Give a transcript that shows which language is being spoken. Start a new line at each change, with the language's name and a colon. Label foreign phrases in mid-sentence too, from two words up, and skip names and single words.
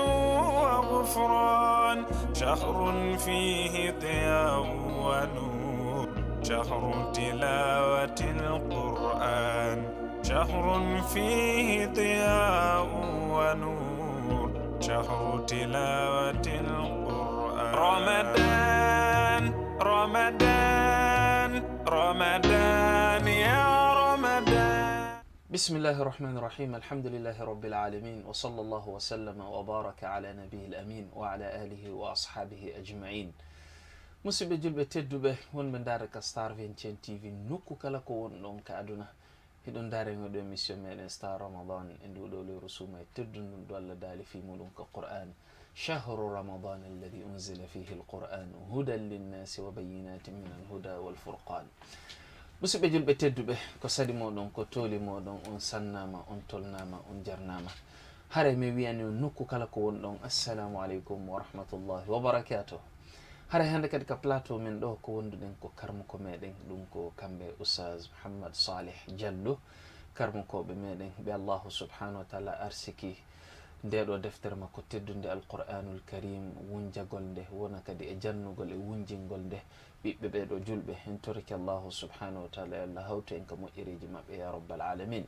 Arabic: وغفران شهر فيه ضياء ونور شهر تلاوة القرآن شهر فيه ضياء ونور شهر تلاوة القرآن رمضان رمضان رمضان يا رمضان. بسم الله الرحمن الرحيم. الحمد لله رب العالمين، وصلى الله وسلم وبارك على نبيه الأمين وعلى آله وأصحابه أجمعين.
Fula: musidɓe julɓe tedduɓe wonɓe daraka Star 21 TV nokku kala ko woni ɗon ka aduna hiɗon darengoɗo émission meɗen Star Ramadan e nduɗo lewru suuma e teddunɗum ɗo Allah daali fi muɗum ko Qur'an.
Arabic: شهر رمضان الذي أنزل فيه القرآن هدى للناس وبينات من الهدى والفرقان.
Fula: musidɓe julɓe tedduɓe ko sadi moɗon ko tooli moɗon on sannama on tolnama on jarnama hare mi wiyani on nokku kala ko woni ɗon
Arabic: السلام عليكم ورحمة الله وبركاته.
Fula: hare hande kadi ka plateau men ɗo ko wonduɗen ko karmuko meɗen ɗum ko kamɓe oustaz Mouhammad Salih Diallo, karmukoɓe meɗen ɓe
Arabic: الله سبحانه وتعالى
Fula: arsiki ndeɗo deftere makko teddunde
Arabic: القرآن الكريم
Fula: wunjagol nde wona kadi e jannugol e wunjingol nde ɓiɓɓe ɓeɗo julɓe en toriki
Arabic: الله سبحانه وتعالى
Fula: e allah hawtu en ka moƴƴeriji mabɓe
Arabic: يا رب العالمين.